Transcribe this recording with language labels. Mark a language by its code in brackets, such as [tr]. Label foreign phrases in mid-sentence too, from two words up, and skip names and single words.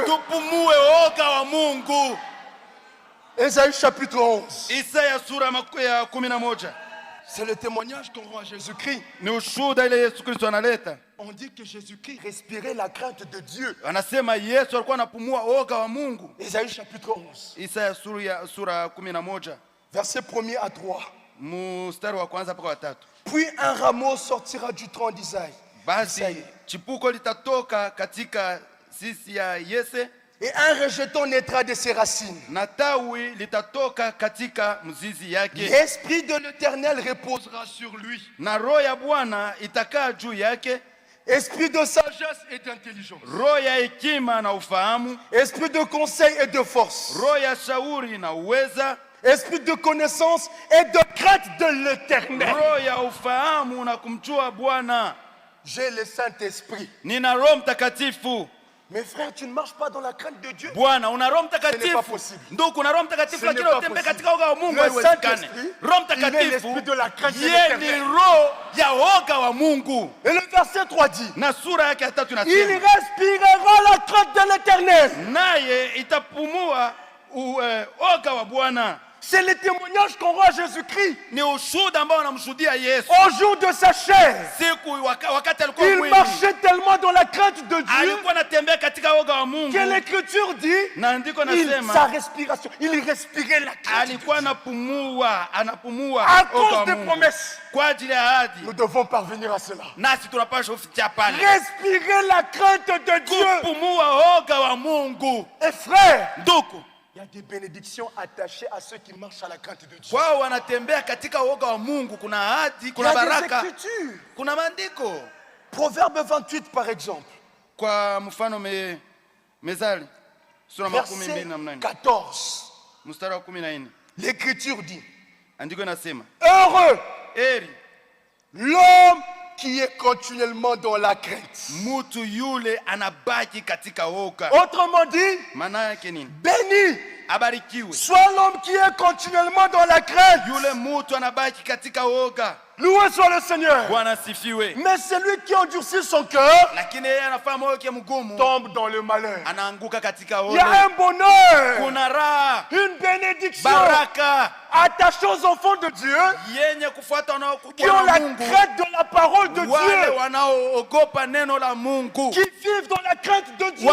[sw] tupumue woga wa Mungu. [fr] Ésaïe chapitre 11. [sw] Isaya sura ya 11 [fr] C'est le témoignage qu'on rend à Jésus-Christ. [sw] ni ushuhuda ile Yesu Kristo analeta. [fr] On dit que Jésus-Christ respirait la crainte de Dieu. [sw] Anasema Yesu alikuwa anapumua woga wa Mungu. [fr] Ésaïe chapitre 11. [sw] Isaya sura 11 [fr] Verset 1er à 3. [sw] mstari wa kwanza mpaka wa 3. [fr] Puis un rameau sortira du tronc d'Isaïe. [sw] Basi chipuko litatoka katika sisi ya Yese [fr] Et un rejeton naîtra de ses racines. [sw] na tawi litatoka katika mzizi yake, [fr] L'esprit de l'Éternel reposera sur lui. [sw] na roho ya Bwana itakaa juu yake, [fr] Esprit de sagesse et d'intelligence. [sw] roho ya hekima na ufahamu, [fr] Esprit de conseil et de force. [sw] roho ya shauri na uweza, [fr] Esprit de connaissance et de crainte de l'Éternel. [sw] roho ya ufahamu na kumjua Bwana. [fr] J'ai le Saint-Esprit. [sw] Nina Roho Mtakatifu. [fr] Mais frère, tu ne marches pas dans la crainte de Dieu. [sw] Bwana, una Roho [fr] Ce n'est pas [sw] Mtakatifu. [fr] possible. [sw] Ndugu, una Roho Mtakatifu [fr] Ce [sw] lakini [fr] n'est pas [sw] utembee [fr] possible. [sw] katika woga wa Mungu [fr] Le [sw] haiwezekani. [fr] Saint-Esprit, [sw] Roho [fr] il est [sw] Mtakatifu [fr] l'esprit de la crainte de [sw] yeye ni [fr] l'Éternel. [sw] roho ya woga wa Mungu. [fr] Et le verset 3 dit, [sw] Na sura yake ya 3 [fr] il [sw] inasema [fr] respirera la crainte de l'Éternel. [sw] naye itapumua woga wa Bwana. [fr] C'est le témoignage qu'on rend à Jésus-Christ [sw] Ni ushuhuda ambao anamshuhudia Yesu [fr] au jour de sa chair. [sw] siku wakati alikuwa [fr] Il [sw] mwili, [fr] marchait tellement dans la crainte de Dieu [sw] alikuwa anatembea katika woga wa Mungu, [fr] que l'Écriture dit, [sw] na andiko [fr] sa [sw] nasema [fr] respiration, il respirait la crainte de Dieu. [sw] alikuwa anapumua [fr] À [sw] woga [fr] cause [sw] wa [fr] des [sw] Mungu [fr] promesses, [sw] kwa ajili ya ahadi. [fr] nous devons parvenir à cela. [sw] Nasi tunapaswa kufikia pale [fr] Respirer la crainte de Dieu. [sw] kupumua woga wa Mungu. [fr] Et frère, [sw] Ndugu, [fr] il y a des bénédictions attachées à ceux qui marchent à la crainte de Dieu. [sw] kwao wanatembea katika woga wa Mungu, kuna ahadi, [fr] Il y [sw] kuna [fr] a des [sw] baraka, [fr] écritures. [sw] kuna maandiko. [fr] Proverbe 28 par exemple, [sw] Kwa mfano Mezali sura makumi [fr] verset [sw] mbili na mnane 14. mstari wa 14, [fr] L'Écriture dit, [sw] andiko inasema [fr] heureux [sw] heri [fr] l'homme qui est continuellement dans la crainte. [sw] mtu yule anabaki katika woga. [fr] Autrement dit, [sw] Maana yake nini? [fr] béni [sw] Abarikiwe [fr] soit l'homme qui est continuellement dans la crainte. [sw] yule mtu anabaki katika woga. [fr] Loué soit le Seigneur. [sw] Bwana sifiwe. [fr] Mais celui qui endurcit son cœur [sw] Lakini yeye anafanya moyo wake mgumu, [fr] tombe dans le malheur. [sw] anaanguka katika [fr] Il y a [sw] ole. [fr] un bonheur, [sw] Kuna raha, [fr] une bénédiction [sw] baraka [fr] attachée aux enfants de Dieu [sw] yenye kufuata [fr] qui [sw] wanaokubwa [fr] ont [sw] na [fr] la [sw] Mungu, [fr] crainte de la parole de [sw] wale [fr] Dieu, [sw] wanaoogopa neno la Mungu, [fr] qui vivent dans la crainte de Dieu